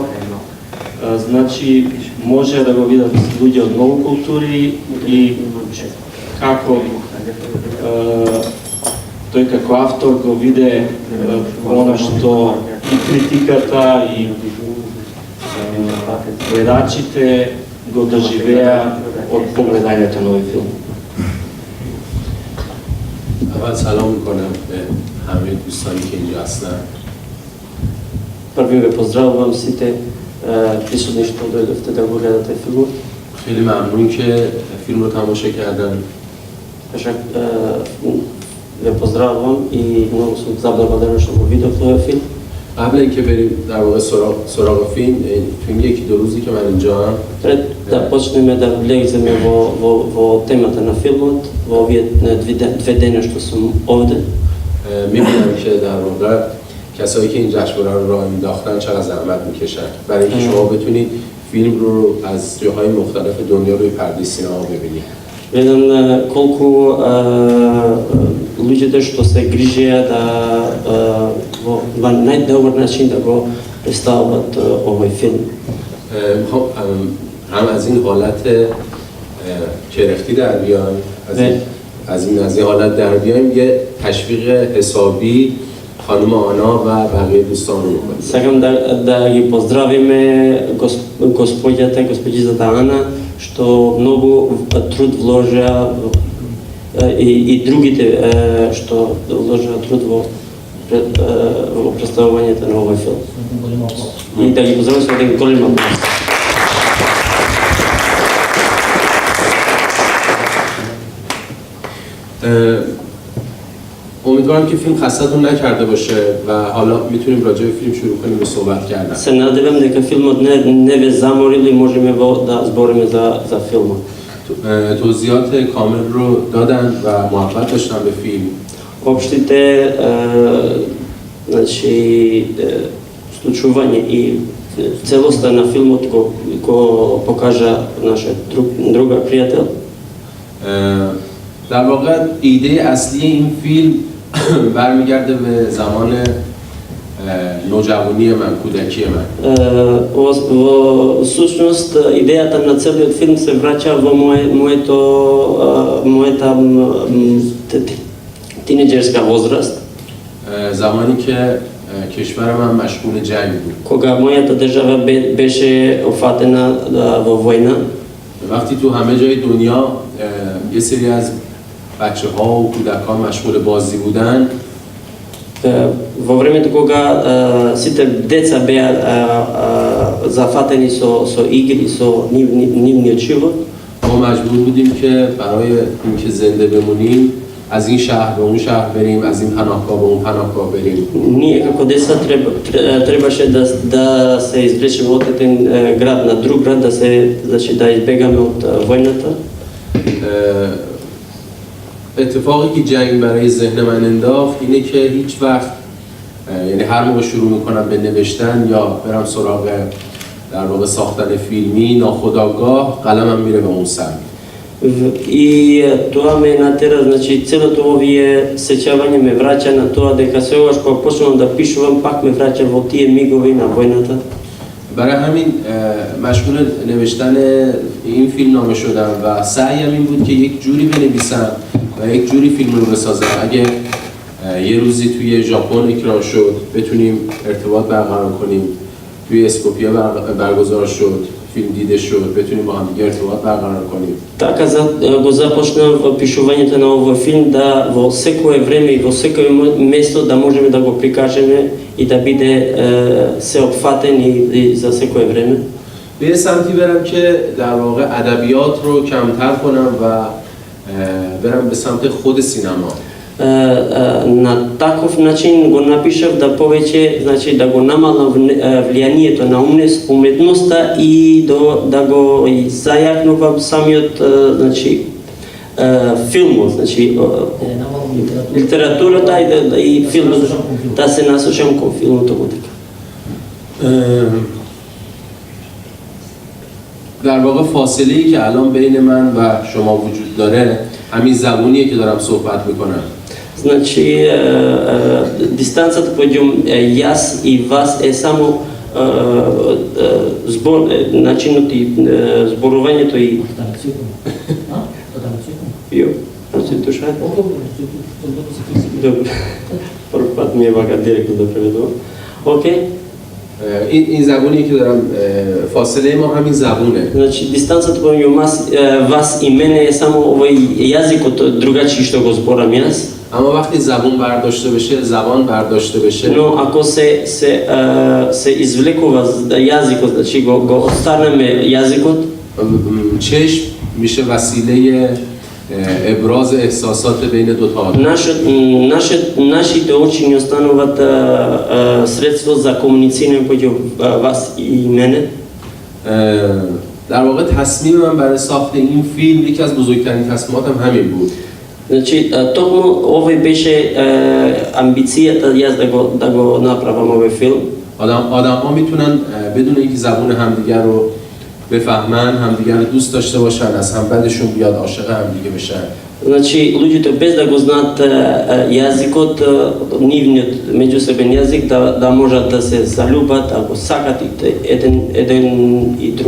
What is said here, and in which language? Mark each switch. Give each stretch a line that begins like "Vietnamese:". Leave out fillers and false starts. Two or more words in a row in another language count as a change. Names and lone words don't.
Macedonian: Значи може да го видат луѓе од многу култури и како тој како автор го виде она што и критиката и гледачите го доживеа од погледањето на овој филм.
Persian: اول سلام میکنم به همه دوستانی که اینجا هستن.
Macedonian: Први ве поздравувам сите присутни што дојдовте да го гледате филмот.
Persian: خیلی ممنون که فیلم رو تماشا کردن.
Macedonian: Ве поздравувам и многу сум заблагодарен што го видов овој филм.
Persian: قبل اینکه بریم در واقع سراغ فیلم، تو یکی دو روزی که من اینجا هم
Macedonian: Пред да почнеме да влеземе во темата на филмот, во овие две дена што сум овде,
Persian: می‌بینم که در واقع کسایی که این جشنواره رو راه انداختن چقدر زحمت می‌کشن برای اینکه شما بتونید فیلم رو از جاهای مختلف دنیا روی پرده سینما ببینید.
Macedonian: Видам колку луѓето што се грижеа да во најдобар начин да го представат овој филм.
Persian: هم از این حالت کرختی در بیایم، از این حالت در بیایم، یه تشویق حسابی خانم آنا و بقیه دوستان رو می‌کنیم.
Macedonian: Сакам да ги поздравиме господјата Ана што многу труд вложеа и другите што вложеа труд во представувањето на овој филм. И да ги поздравам со еден голем аплауз.
Persian: امیدوارم که فیلم خستتون نکرده باشه و حالا میتونیم راجع به فیلم شروع کنیم به صحبت کردن.
Macedonian: Се надевам дека филмот не ве заморил и можеме да збориме за филмот.
Persian: توضیحات کامل رو دادن و موفق داشتن به فیلم.
Macedonian: Општите значи случување и целоста на филмот го покажа нашиот друга пријател.
Persian: در واقع ایده اصلی این فیلم برمیگرده به زمان نوجوانی من، کودکی من.
Macedonian: Во сушност идејата на целиот филм се враќа во мојата тинеџерска возраст.
Persian: زمانی که کشور من مشغول جنگ بود.
Macedonian: Кога мојата држава беше офатена во војна.
Persian: وقتی تو همه جای دنیا یه سری از بچه‌ها و کودکان مشغول بازی بودن،
Macedonian: во времето кога сите деца беа зафатени со игри, со нивниот живот,
Persian: ما مجبور بودیم که برای اینکه زنده بمونیم از این شهر به اون شهر بریم، از این پناهگاه به اون پناهگاه بریم.
Macedonian: Ние како деца требаше да се извлечеме од еден град на друг град, да избегаме од војната.
Persian: اتفاقی که جنگ برای ذهن من انداخت اینه که هیچ وقت یعنی هر موقع شروع میکنم به نوشتن یا برم سراغ در واقع ساختن فیلمی، ناخودآگاه قلمم میره به اون سمت.
Macedonian: И тоа ме натера, значи целото овие сеќавање ме враќа на тоа дека секогаш кога почнувам да пишувам, пак ме враќа во тие мигови на војната.
Persian: برای همین مشغول نوشتن این فیلم نامه شدم و سعیم این بود که یک جوری بنویسم و یک جوری فیلم رو بسازم اگه یه روزی توی ژاپن اکران شد بتونیم ارتباط برقرار کنیم، توی اسکوپیا برگزار شد، فیلم دیده شد، بتونیم با هم دیگه ارتباط برقرار کنیم.
Macedonian: Така го започнав пишувањето на овој филм да во секое време и во секое место да можеме да го прикажеме и да биде сеопфатен и за секое време.
Persian: به یه سمتی برم که در واقع ادبیات رو کمتر کنم و برم به سمت خود سینما.
Macedonian: На таков начин го напишав да повеќе, значи да го намалам влијанието на уметноста и да го зајакнувам самиот, значи филмот, значи литературата и филмот, да се насочам кон филмот дека.
Persian: در واقع فاصله‌ای که الان بین من و شما وجود داره همین زبونیه که دارم صحبت میکنم.
Macedonian: Значи дистанцата помеѓу јас и вас е само начинот и зборувањето и Јо, се душа. Добро. Прв пат ми е вака директно да преведувам. Окей.
Persian: این زبونی که دارم فاصله ما همین زبونه.
Macedonian: Значи дистанцата помеѓу вас и мене е само овој јазикот другачи што го зборам јас.
Persian: اما وقتی زبون برداشته بشه، زبان برداشته بشه،
Macedonian: Но ако се извлекува јазикот, значи го останеме јазикот,
Persian: چشم میشه وسیله ابراز احساسات بین دو تا آدم.
Macedonian: Нашите очи ни остануваат средство за комуницирање помеѓу вас и мене.
Persian: در واقع تصمیم من برای ساخت این فیلم یکی از بزرگترین تصمیماتم همین بود.
Macedonian: Значи токму овој беше амбицијата јас да го направам овој филм.
Persian: آدم‌ها میتونن بدون اینکه زبون همدیگر رو بفهمن، همدیگر رو دوست داشته باشن، از هم بدشون بیاد، عاشق همدیگه بشن.
Macedonian: Значи луѓето без да го знаат јазикот, нивниот меѓусебен јазик, да можат да се залюбат, ако сакат еден и друг.